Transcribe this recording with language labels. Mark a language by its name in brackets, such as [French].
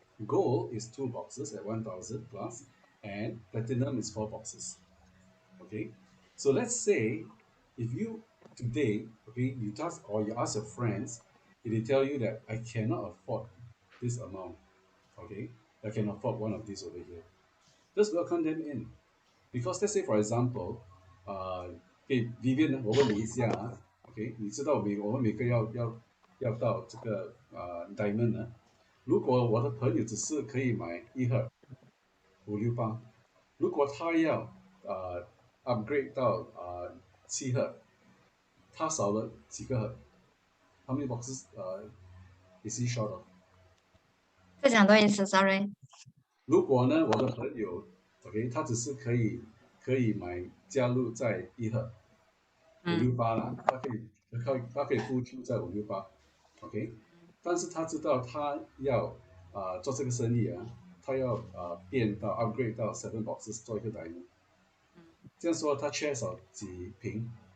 [English] Gold is 2 boxes at 1000 plus, and platinum is 4 boxes. Okay, so let's say if you today, okay, you task or you ask your friends, if they tell you that I cannot afford this amount, okay, I can afford one of these over here, just welcome them in. Because let's say for example, okay, [Chinese] Vivian 我问你一下啊，okay，你知道我们每个要到这个diamond 呢，如果我的朋友只是可以买1盒568，如果他要upgrade 到7盒，他少了几个盒？ [English] How many boxes is he short of？ [Chinese] 再讲多一次，sorry。如果呢，我的朋友，OK，他只是可以买加入在1盒五嗯六八啦，他可以付出在568，OK，但是他知道他要做这个生意他要变到 upgrade 到 7 boxes 做一个 diamond，这样说他缺少几瓶？